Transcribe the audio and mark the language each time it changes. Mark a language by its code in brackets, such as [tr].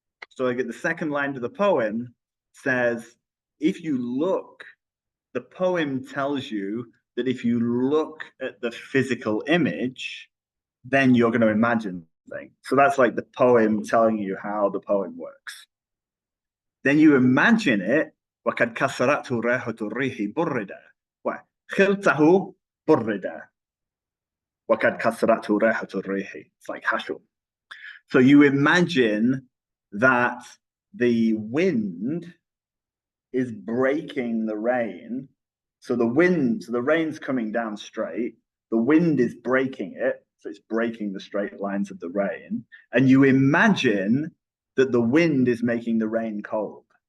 [en] So I get the second line to the poem says, if you look, the poem tells you that if you look at the physical image, then you're going to imagine things. So that's like the poem telling you how the poem works. Then you imagine it, [ar] وَقَدْ كَسَرَتْهُ رَيْحَةُ الرِّيحِ بُرِّدًا وَخِلْتَهُ بُرِّدًا وَقَدْ كَسَرَتْهُ رَيْحَةُ الرِّيحِ. [en] It's like hashum. So you imagine that the wind is breaking the rain. So the rain's coming down straight. The wind is breaking it. So it's breaking the straight lines of the rain. And you imagine that the wind is making the rain cold.